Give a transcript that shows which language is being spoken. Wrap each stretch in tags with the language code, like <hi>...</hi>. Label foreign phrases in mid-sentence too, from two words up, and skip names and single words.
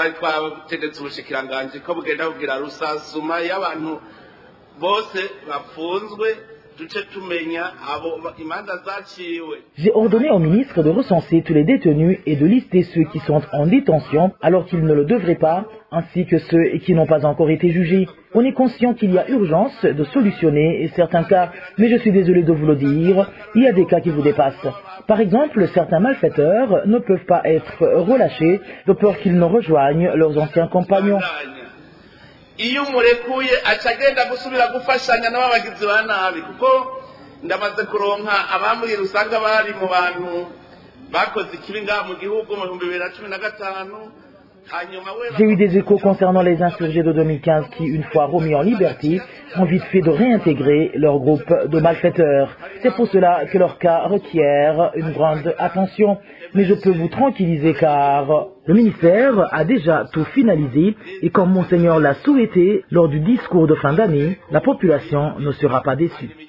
<fr>J'ai ordonné au ministre de recenser tous les détenus et de lister ceux qui sont en détention alors qu'ils ne le devraient pas, ainsi que ceux qui n'ont pas encore été jugés. On est conscient qu'il y a urgence de solutionner certains cas, mais je suis désolé de vous le dire, il y a des cas qui vous dépassent. Par exemple, certains malfaiteurs ne peuvent pas être relâchés de peur qu'ils ne rejoignent leurs anciens compagnons.</fr> <rn>Iyo murekuye acagenda gusubira gufashanya n'abagizi ba nabi kuko ndamaze kuronka abamuri rusanga bari mu bantu bakoze ikibi ngaha mu gihugu mu 2015.</rn> <fr>J'ai eu des échos concernant les insurgés de 2015 qui, une fois remis en liberté, ont vite fait de réintégrer leur groupe de malfaiteurs. C'est pour cela que leur cas requiert une grande attention. Mais je peux vous tranquilliser car le ministère a déjà tout finalisé et comme Monseigneur l'a souhaité lors du discours de fin d'année, la population ne sera pas déçue.</fr>